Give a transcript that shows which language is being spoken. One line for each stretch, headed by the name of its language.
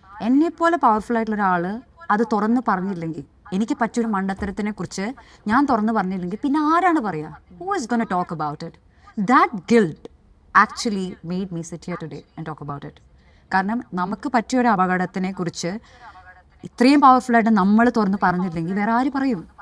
Malayalam: എന്നെപ്പോലെ പവർഫുൾ ആയിട്ടുള്ള ഒരാൾ അത് തുറന്ന് പറഞ്ഞില്ലെങ്കിൽ, എനിക്ക് പറ്റിയൊരു മണ്ടത്തരത്തിനെ കുറിച്ച് ഞാൻ തുറന്ന് പറഞ്ഞില്ലെങ്കിൽ പിന്നെ ആരാണ് പറയുക?
English: Who is going to talk about it? That guilt actually made me sit here today and talk about it.
Malayalam: കാരണം നമുക്ക് പറ്റിയൊരു അപകടത്തിനെ കുറിച്ച് ഇത്രയും പവർഫുള്ളായിട്ട് നമ്മൾ തുറന്ന് പറഞ്ഞില്ലെങ്കിൽ വേറെ ആര് പറയും?